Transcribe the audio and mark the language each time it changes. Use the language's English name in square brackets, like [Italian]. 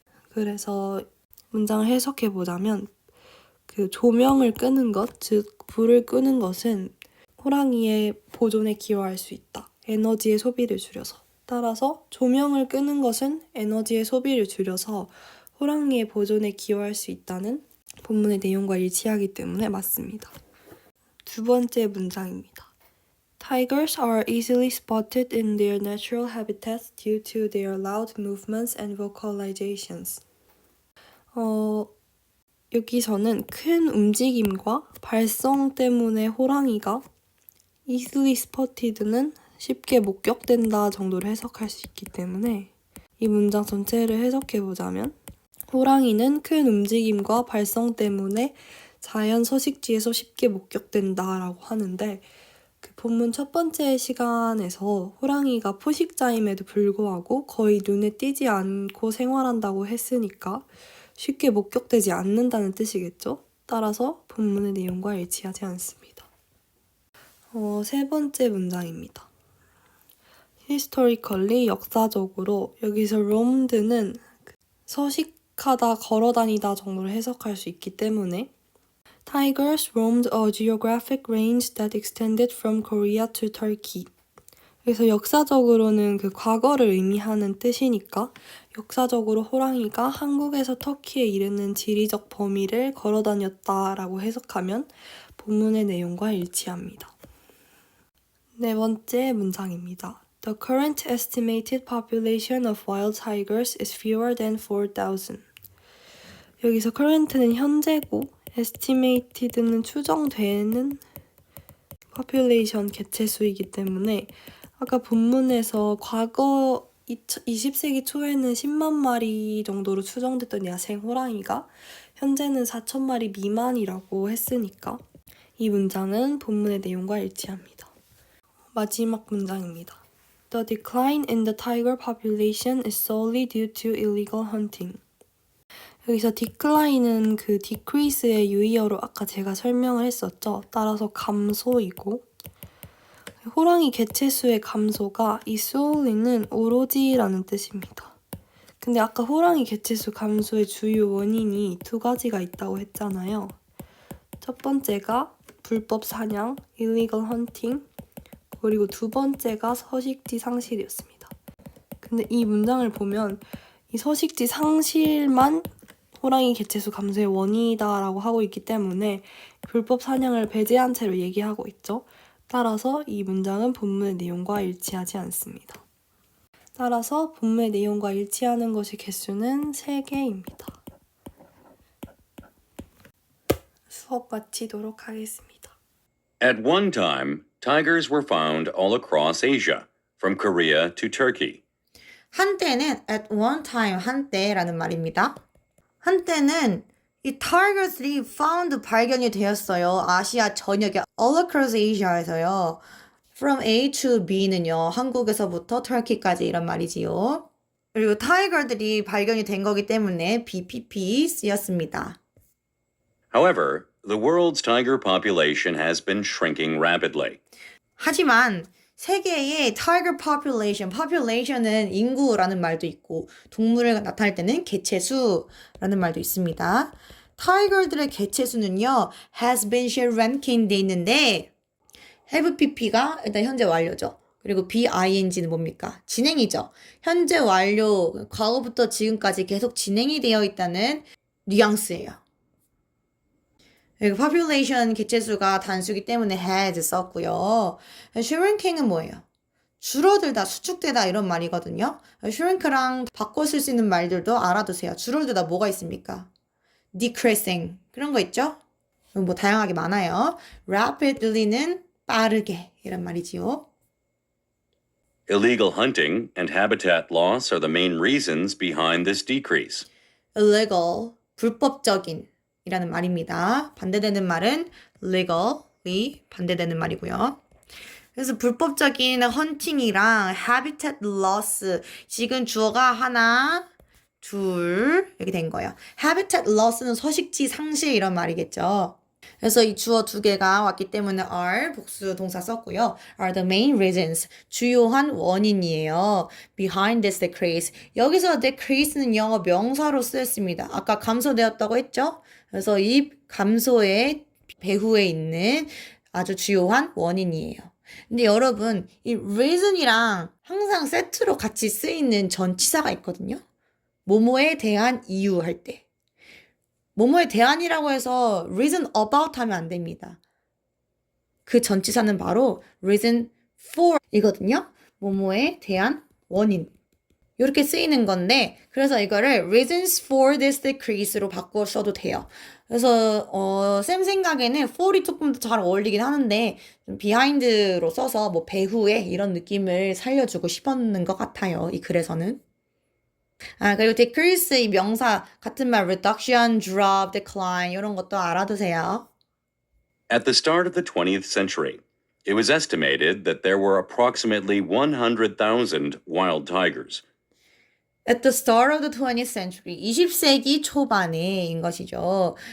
[Korean] 그래서 문장을 해석해보자면 그 조명을 끄는 것, 즉 불을 끄는 것은 호랑이의 보존에 기여할 수 있다. 에너지의 소비를 줄여서. 따라서 조명을 끄는 것은 에너지의 소비를 줄여서 호랑이의 보존에 기여할 수 있다는 본문의 내용과 일치하기 때문에 맞습니다. 두 번째 문장입니다. [English] Tigers are easily spotted in their natural habitats due to their loud movements and vocalizations. [Korean] 여기서는 큰 움직임과 발성 때문에 호랑이가 [English] easily spotted [Korean] 는 쉽게 목격된다 정도로 해석할 수 있기 때문에 이 문장 전체를 해석해보자면 호랑이는 큰 움직임과 발성 때문에 자연 서식지에서 쉽게 목격된다 라고 하는데 그 본문 첫 번째 시간에서 호랑이가 포식자임에도 불구하고 거의 눈에 띄지 않고 생활한다고 했으니까 쉽게 목격되지 않는다는 뜻이겠죠? 따라서 본문의 내용과 일치하지 않습니다. 세 번째 문장입니다. [English] historically, [Korean] 역사적으로 여기서 roamed는 서식하다, 걸어다니다 정도로 해석할 수 있기 때문에 [English] Tigers roamed a geographic range that extended from Korea to Turkey. [Korean] 그래서 역사적으로는 그 과거를 의미하는 뜻이니까 역사적으로 호랑이가 한국에서 터키에 이르는 지리적 범위를 걸어다녔다라고 해석하면 본문의 내용과 일치합니다. 네 번째 문장입니다. [English] The current estimated population of wild tigers is fewer than 4,000. [Korean] 여기서 current는 현재고 estimated는 추정되는 population 개체수이기 때문에 아까 본문에서 과거 20세기 초에는 10만 마리 정도로 추정됐던 야생 호랑이가 현재는 4,000마리 미만이라고 했으니까 이 문장은 본문의 내용과 일치합니다. 마지막 문장입니다. [English] The decline in the tiger population is solely due to illegal hunting. [Korean] 여기서 decline은 그 decrease의 유의어로 아까 제가 설명을 했었죠. 따라서 감소이고 호랑이 개체수의 감소가 이 solely는 오로지라는 뜻입니다. 근데 아까 호랑이 개체수 감소의 주요 원인이 두 가지가 있다고 했잖아요. 첫 번째가 불법 사냥, [English] illegal hunting, [Korean] 그리고 두 번째가 서식지 상실이었습니다. 근데 이 문장을 보면 이 서식지 상실만 호랑이 개체수 감소의 원인이다라고 하고 있기 때문에 불법 사냥을 배제한 채로 얘기하고 있죠. 따라서 이 문장은 본문의 내용과 일치하지 않습니다. 따라서 본문의 내용과 일치하는 것의 개수는 3개입니다. 수업 마치도록 하겠습니다. [English] At one time, tigers were found all across Asia, from Korea to Turkey. [Korean] 한때는 [English] at one time, [Korean] 한때라는 말입니다. 한때는 이 tigers들이 found 발견이 되었어요. 아시아 전역에 [English] all across Asia [Korean] 에서요. [English] From A to B [Korean] 는요. 한국에서부터 터키까지 이런 말이지요. 그리고 tiger들이 발견이 된 거기 때문에 BPP 쓰였습니다. [English] However, the world's tiger population has been shrinking rapidly. [Korean] 하지만 세계의 [English] tiger population [Korean] 은 인구라는 말도 있고 동물을 나타낼 때는 개체수라는 말도 있습니다. 타이거들의 개체수는요, [English] has been shrinking [Korean] 돼 있는데 [English] have pp [Korean] 가 일단 현재 완료죠. 그리고 BING는 뭡니까? 진행이죠. 현재 완료, 과거부터 지금까지 계속 진행이 되어 있다는 뉘앙스예요. 그리고 population 개체수가 단수기 때문에 has 썼고요. shrinking은 뭐예요? 줄어들다, 수축되다 이런 말이거든요. shrink랑 바꿔 쓸 수 있는 말들도 알아두세요. 줄어들다 뭐가 있습니까? decreasing 그런 거 있죠? 뭐 다양하게 많아요. rapidly는 빠르게 이런 말이지요. [English] Illegal hunting and habitat loss are the main reasons behind this decrease. [Korean] illegal, 불법적인 이라는 말입니다. 반대되는 말은 legally 반대되는 말이고요. 그래서 불법적인 헌팅이랑 habitat loss 지금 주어가 하나, 둘 이렇게 된 거예요. habitat loss는 서식지 상실 이런 말이겠죠. 그래서 이 주어 두 개가 왔기 때문에 are 복수 동사 썼고요. [English] are the main reasons [Korean] 주요한 원인이에요. [English] behind this decrease [Korean] 여기서 decrease는 영어 명사로 쓰였습니다. 아까 감소되었다고 했죠? 그래서 이 감소의 배후에 있는 아주 주요한 원인이에요. 근데 여러분 이 reason이랑 항상 세트로 같이 쓰이는 전치사가 있거든요. 뭐뭐에 대한 이유 할 때. 뭐뭐에 대한이라고 해서 [English] reason about [Korean] 하면 안 됩니다. 그 전치사는 바로 [English] reason for [Korean] 이거든요. 뭐뭐에 대한 원인. 이렇게 쓰이는 건데 그래서 이거를 [English] reasons for this decrease [Korean] 로 바꿔 써도 돼요. 그래서 쌤 생각에는 for이 조금 더 잘 어울리긴 하는데 좀 behind로 써서 뭐 배후에 이런 느낌을 살려주고 싶었는 것 같아요. 이 글에서는. 아, 그리고 decrease 이 명사 같은 말 reduction, drop, decline 이런 것도 알아두세요. [English] At the start of the 20th century, it was estimated that there were approximately 100,000 wild tigers. At the start of the 20th century, [Korean] 20세기 초반에인 것이죠.